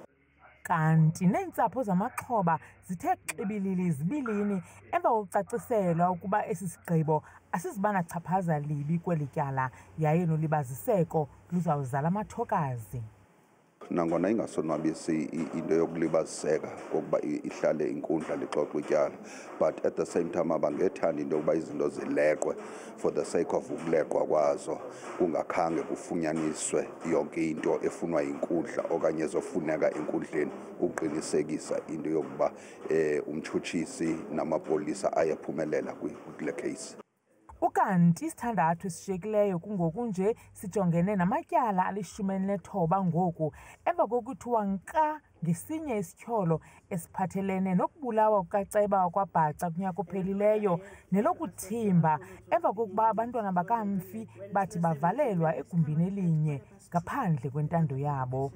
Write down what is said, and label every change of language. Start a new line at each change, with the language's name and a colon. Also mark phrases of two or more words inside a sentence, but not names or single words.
Xhosa: Kanti neentsapho zamaxhoba zithe xibilili zibilini emva kokucaciselwa ukuba esi sigqibo asizibanakuchaphaza libi kweli tyala yaye nolibaziseko luzawuzala amathokazi. Nangona ingasonwabisi into yokulibaziseka kokuba ihlale inkundla lixoxe ityala,
English: but at the same time
Xhosa: abangethanda into yokuba izinto zileqwe
English: for the sake of
Xhosa: ukuleqwa kwazo, kungakhange kufunyaniswe yonke into efunwa yinkundla okanye ezofuneka enkundleni uqinisekisa into yokuba umtshutshisi namapolisa ayaphumelela kule case. Ukanti isithandathu esishiyekileyo kungoku nje sijongene namatyala ali-19 ngoku emva kokuthiwa nka ngesinye isityholo esiphathelene nokubulawa kukaceba wakwaBhaca kunyaka ophelileyo nelokuthimba emva kokuba abantwana bakamfi bathi bavalelwa egumbini elinye ngaphandle kwentando yabo.